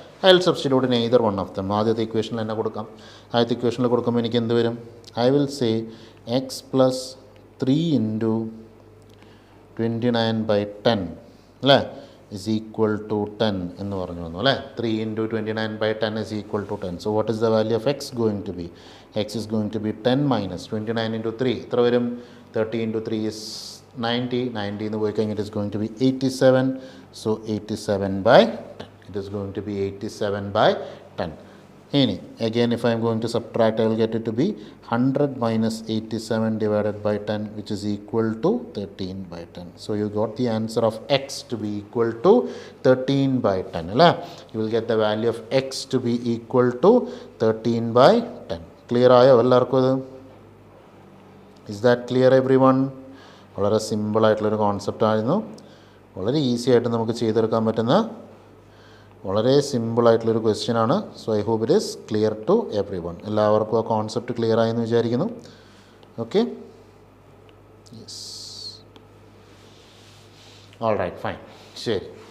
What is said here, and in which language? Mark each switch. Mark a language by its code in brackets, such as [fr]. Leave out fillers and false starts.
[en] I will substitute in either one of them. [ml] ആദ്യത്തെ ഇക്വേഷനിൽ തന്നെ കൊടുക്കാം. ആദ്യത്തെ ഇക്വേഷനിൽ കൊടുക്കുമ്പോൾ എനിക്ക് എന്ത് വരും? [en] I will say [ml] x + 3 × 29/10 അല്ലേ = 10 എന്ന് പറഞ്ഞു വന്നു അല്ലേ? 3 × 29/10 = 10. [en] So what is the value of x going to be? X is going to be 10 - 29 × 3. [ml] എത്ര വരും? [en] 30 × 3 is 90. 90 [ml] എന്ന് പോയി കഴിഞ്ഞാൽ [en] it is going to be 87. So 87/10. It is going to be 87/10. ഇനി again if I am going to subtract, I will get it to be 100 - 87 / 10 which is equal to 13/10. So you got the answer of x to be equal to 13/10 അല്ലേ? You will get the value of x to be equal to 13/10. [ml] Clear ആയോ എല്ലാവർക്കും ഇത്? [en] Is that clear everyone? [ml] വളരെ സിമ്പിളായിട്ടുള്ളൊരു കോൺസെപ്റ്റായിരുന്നു. വളരെ easy ആയിട്ട് നമുക്ക് ചെയ്തെടുക്കാൻ പറ്റുന്ന വളരെ സിമ്പിളായിട്ടുള്ളൊരു ക്വസ്റ്റ്യനാണ്. [en] So I hope it is clear to everyone. [ml] എല്ലാവർക്കും ആ കോൺസെപ്റ്റ് ക്ലിയർ ആയെന്ന് വിചാരിക്കുന്നു. [en] okay, yes, all right, fine, [ml] ശരി.